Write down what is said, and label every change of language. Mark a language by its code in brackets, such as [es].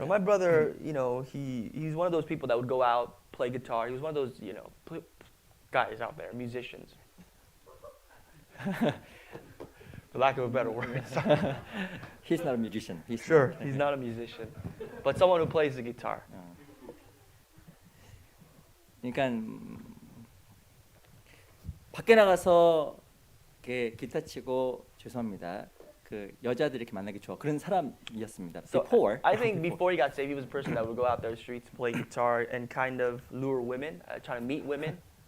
[en] know, my brother, you know, he's one of those people that would go out, play guitar. He was one of those, you know, guys out there, musicians. For lack of a better word. He's not a musician. Sure, he's not a musician, but someone who plays the guitar. [ko] 그러니까 밖에 나가서 이렇게 기타 치고 죄송합니다. 그 여자들 이렇게 만나기 좋아 그런 사람이었습니다. [en] So Before. I think before he got saved, he was a person that would go out there the streets, play guitar, and kind of lure women, trying to meet women.